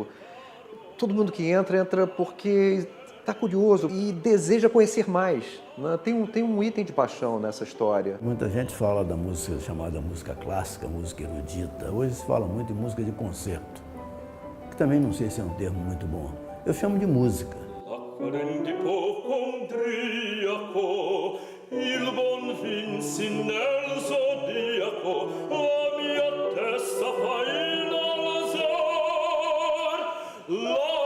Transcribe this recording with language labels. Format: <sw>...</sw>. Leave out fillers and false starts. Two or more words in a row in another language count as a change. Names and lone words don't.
<pt>Todo mundo que entra porque está curioso e deseja conhecer mais, né? Tem um item de paixão nessa história. Muita gente fala da música chamada música clássica, música erudita. Hoje se fala muito de música de concerto, que também não sei se é um termo muito bom. Eu chamo de música.</pt> <it>Il buon Vinci nel zodiaco, la mia testa fa inalzar.</it>